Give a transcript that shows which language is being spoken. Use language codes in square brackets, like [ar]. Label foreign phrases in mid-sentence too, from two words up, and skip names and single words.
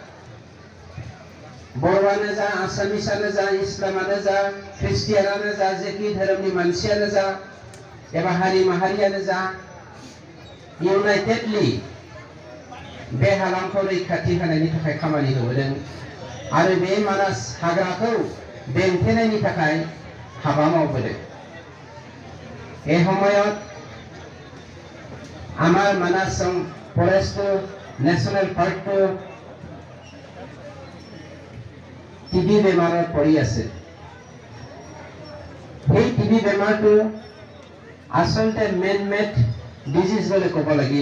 [brx] बर'आनो जा, आसामिसानो जा, इस्लामानो जा, ख्रिस्टियानानो जा, जेखि धोरोमनि मानसियानो जा एबा हारि माहारियानो जा, इउनाइटेडलि बे हालामखौ रैखाथि होनायनि थाखाय खामानि होबोदों आरो बे मानास हाग्राखौ बेंथेनायनि थाखाय हाबा मावबोदों। [as] এই সময়ত আমাৰ মানাস ফৰেষ্ট নেশ্যনেল পাৰ্কটো টিবি বেমাৰত পৰি আছে। এই টিবি বেমাৰটো আচলতে মেন মেড ডিজিজ বুলি ক'ব লাগিব।